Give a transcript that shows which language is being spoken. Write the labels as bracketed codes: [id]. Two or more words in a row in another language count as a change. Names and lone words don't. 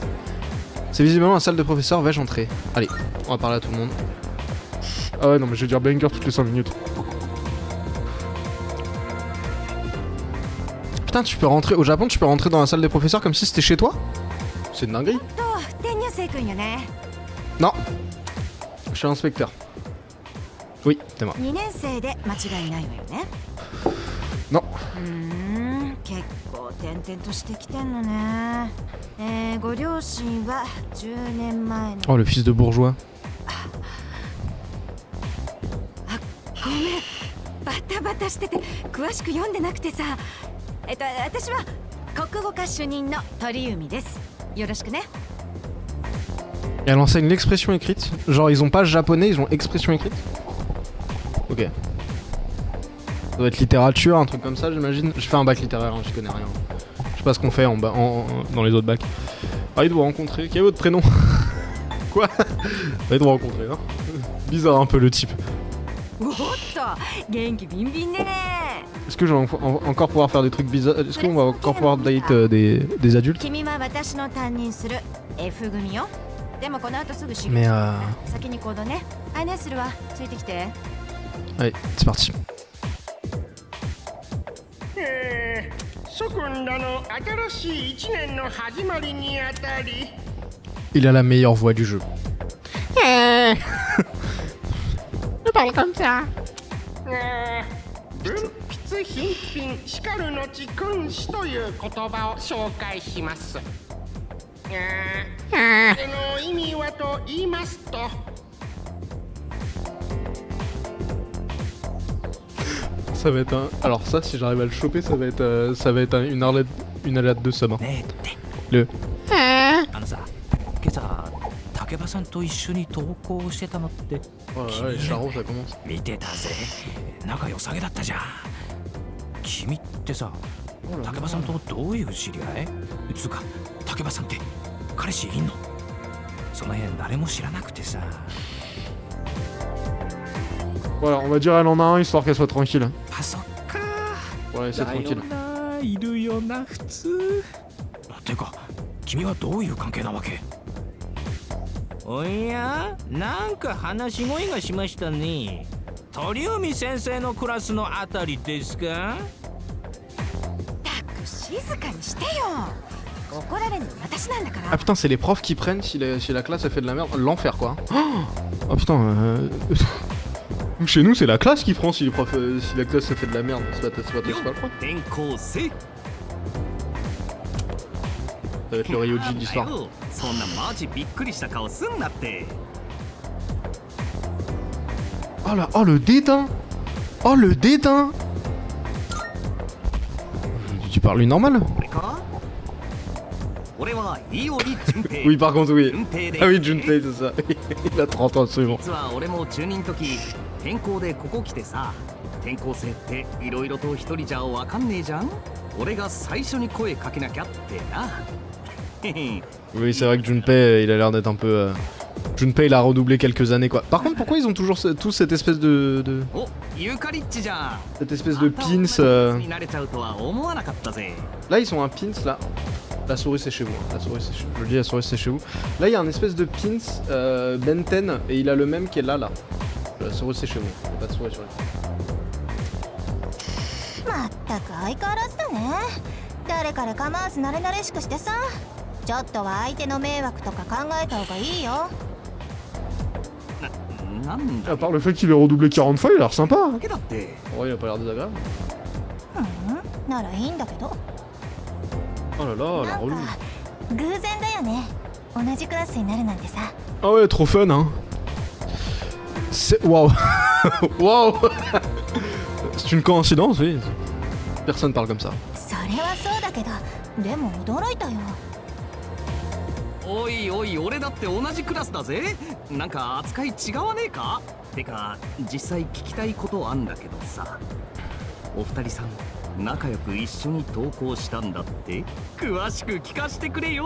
[fr] C'est visiblement la salle de professeurs, vais-je entrer? Allez, on va parler à tout le monde. Ah ouais, non, mais je vais dire banger toutes les 5 minutes. Putain, tu peux rentrer... Au Japon, tu peux rentrer dans la salle des professeurs comme si c'était chez toi? C'est une dinguerie. [ja] 天入生君よね [fr] Non. Je suis l'inspecteur. Oui, c'est moi. [ja] 2年生で間違いないわよね [fr] Non. [ja] 結構転々としてきてんのねご両親は10年前の [fr] Oh, le fils de bourgeois. [ja] ごめんバタバタしてて詳しく読んでなくてさ私は国語科主任の鳥海ですよろしくね [fr] Et elle enseigne l'expression écrite. Genre, ils ont pas japonais, ils ont expression écrite. Ok. Ça doit être littérature, un truc comme ça, j'imagine. Je fais un bac littéraire, hein, je connais rien. Je sais pas ce qu'on fait dans les autres bacs. Ravi de vous rencontrer. Quel est votre prénom? Quoi? Ravi de vous rencontrer, hein. Bizarre un peu le type. [ja] おっと元気ビンビンね [fr] Est-ce que je vais encore pouvoir faire des trucs bizarres? Est-ce qu'on va encore pouvoir date des adultes? [ja] 君は私の担任する F 組よでもこの後すぐ仕事 [fr] Mais [ja] 先に行動ね案内するわついてきて [fr] Allez, c'est parti. [ja] 諸君らの新しい一年の始まりにあたり [fr] Il a la meilleure voix du jeu. Je parle comme ça. [ja] 文筆品品しかるのち君子という言葉を紹介します。その意味はと言いますと [fr] Ça va être un... Alors ça, si j'arrive à le choper, ça va être une alerte de sub. Hein. [ja] ねえって [fr] Le... [ja] あのさ今朝竹場さんと一緒に登校してたのって [fr] Oh là là, les charros, ça commence. [ja] 見てたぜ仲良さげだったじゃん君ってさ竹場さんとどういう知り合いつうか竹場さんって彼氏いんのその辺誰も知らなくてさ [fr] Voilà, on va dire elle en a un histoire qu'elle soit tranquille. [ja] あそっか [fr] Ouais, c'est [ja] だよ [fr] tranquille. [ja] ないるよな普通てか君はどういう関係なわけおやなんか話し声がしましたね鳥海先生のクラスのあたりですかたく静かにしてよ怒られるの私なんだから [fr] Ah putain, c'est les profs qui prennent si la classe elle fait de la merde. L'enfer quoi. Oh putain. Chez nous, c'est la classe qui prend si les profs, si la classe ça fait de la merde. C'est pas le prof. [ja] 転校生 [fr] Ça va être le Ryoji de l'histoire. [ja] そんなマジびっくりした顔すんなって [fr] Oh là, oh le dédain. Oh le dédain. Tu parles lui normal? [ja] 俺か俺は伊織純平 [fr] Oui, par contre, oui. [ja] 純平で [fr] Ah oui, Junpei, c'est ça. Il a 30 ans, absolument. [ja] 実は俺も中任時転校でここ来てさ転校生っていろいろと一人じゃわかんねえじゃん俺が最初に声かけなきゃってな [fr] Oui, c'est vrai que Junpei, il a l'air d'être un peu... Junpei, il a redoublé quelques années, quoi. Par contre, pourquoi ils ont toujours tous cette espèce de... [ja] おユカリッチじゃん [fr] Cette espèce de pins... [ja] になれちゃうとは思わなかったぜ [fr] Là, ils ont un pins, là. La souris, c'est chez vous. Hein. La souris, c'est chez... Je le dis, la souris, c'est chez vous. Là, il y a un espèce de pins Benten, et il a le même qui est là, là. La souris, c'est chez vous. Il y a pas de souris sur les... [ja] まったく相変わらずだね。誰彼構わず慣れ慣れしくしてさ。ちょっとは相手の迷惑とか考えた方がいいよ。なんだ [fr] À part le fait qu'il ait redoublé 40 fois, il a l'air sympa. Hein. [ja] だけだって [fr] Oh, il a pas l'air désagréable. [ja] ならいいんだけど。 [fr] Oh là là, [ja] な [fr] la [ja] ん [fr] relou. [ja] か偶然だよね。同じクラスになるなんてさ。 [fr] Ah ouais, trop fun, hein. C'est... Waouh. Waouh. C'est une coïncidence, oui. Personne parle comme ça. [ja] それはそうだけど、でも驚いたよ。おいおい俺だって同じクラスだぜなんか扱い違わねえかてか実際聞きたいことあんだけどさお二人さん仲良く一緒に登校したんだって詳しく聞かせてくれよ